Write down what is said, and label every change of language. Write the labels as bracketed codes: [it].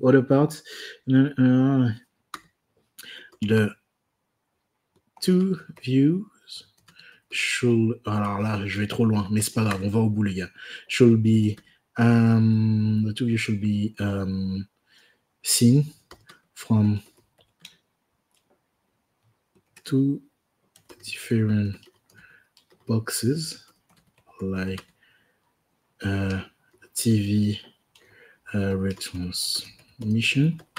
[en] Other part, the two views should. [fr] Alors là, je vais trop loin, mais c'est pas grave, on va au bout, les gars. [en] Should be. The two views should be seen from two different boxes like TV retransmission.